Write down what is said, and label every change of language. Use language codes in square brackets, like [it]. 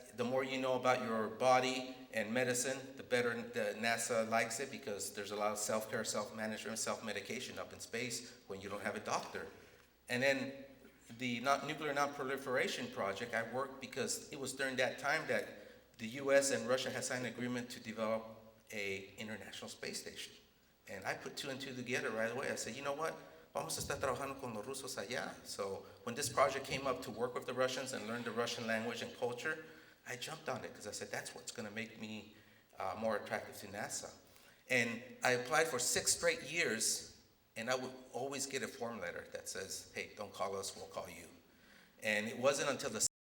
[en] the more you know about your body and medicine, the better the NASA likes it, because there's a lot of self-care, self-management, self-medication up in space when you don't have a doctor. And then the Nuclear Non-Proliferation Project, I worked because it was during that time that the US and Russia had signed an agreement to develop a international space station. And I put two and two together right away. I said, you know what? [es] Vamos a estar trabajando con los rusos allá. [en] So when this project came up to work with the Russians and learn the Russian language and culture, I jumped on it because I said, that's what's going to make me more attractive to NASA. And I applied for 6 straight years, and I would always get a form letter that says, hey, don't call us, we'll call you. And it wasn't until the